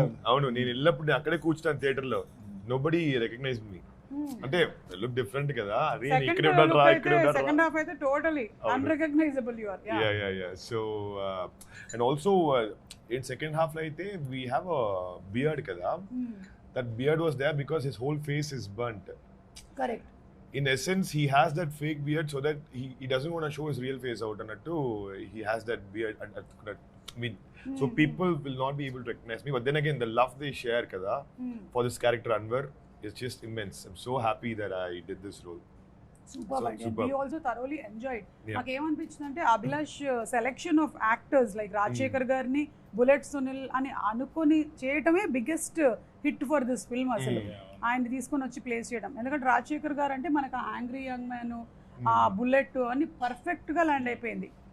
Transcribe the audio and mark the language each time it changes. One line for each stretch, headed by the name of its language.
Telugu: అవును, నేను వెళ్ళినప్పుడు అక్కడే కూర్చున్నాను థియేటర్ లో.
English: Nobody recognise me.
Telugu: అంటే లుక్ డిఫరెంట్ కదా, అరే ఇక్కడే ఉన్నారా ఇక్కడే ఉన్నారా.
English: Second half అయితే totally unrecognisable you are. Yeah so and also in second half అయితే we have a beard kada. That beard was there because his whole face is burnt. Correct. In essence he has that fake beard so that he doesn't want to show his real face out, and he has that beard I mean so people will not be able to recognize me, but then again the love they share kada for this character Anwar is just immense. I'm so happy that I did this role. Super. We also thoroughly enjoyed.
Telugu: నాకు ఏమనిపించిందంటే Abhilash selection of actors like Rajasekhar గారిని, bullet Sunil అని అనుకొని చేయటమే biggest hit for this film. అసలు ఆయన తీసుకొని వచ్చి place చేయడం, ఎందుకంటే రాజశేఖర్ గారు అంటే మనకు యాంగ్రీ యంగ్ మ్యాన్, ఆ బుల్లెట్ అన్ని పర్ఫెక్ట్గా ల్యాండ్ అయిపోయింది.